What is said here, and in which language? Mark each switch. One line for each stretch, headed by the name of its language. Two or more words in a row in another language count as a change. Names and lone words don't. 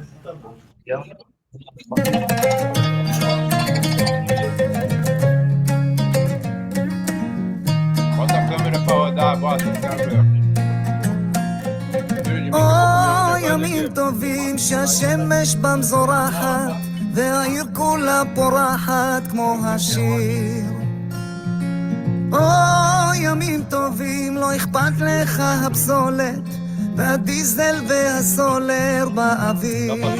Portuguese: Bota a câmera para rodar, bota a câmera.
Hebrew: ימים טובים שהשמש בם זורחת והעיר כולה פורחת כמו השיר. ימים טובים לא אכפת לך הפסולת והדיזל והסולר באוויר.